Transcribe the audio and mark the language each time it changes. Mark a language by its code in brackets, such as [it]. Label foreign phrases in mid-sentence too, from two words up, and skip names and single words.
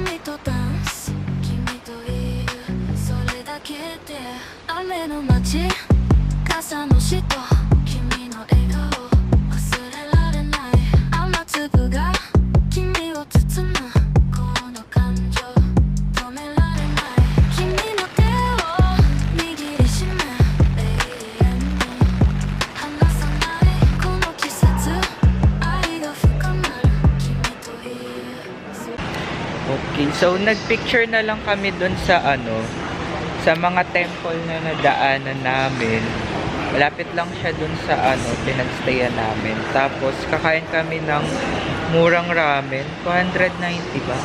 [ja] とダンス君といるそれだけで雨の街傘の下君の笑顔忘れられない雨粒が君を包むこの感情止められない君の手を握りしめ永遠に離さないこの季節愛が深まる君といる [tl] Okay, so nagpicture na lang kami dun sa sa mga temple na nadaanan namin. Malapit lang siya dun sa pinagstayan namin. Tapos kakain kami ng murang ramen, 290 ba?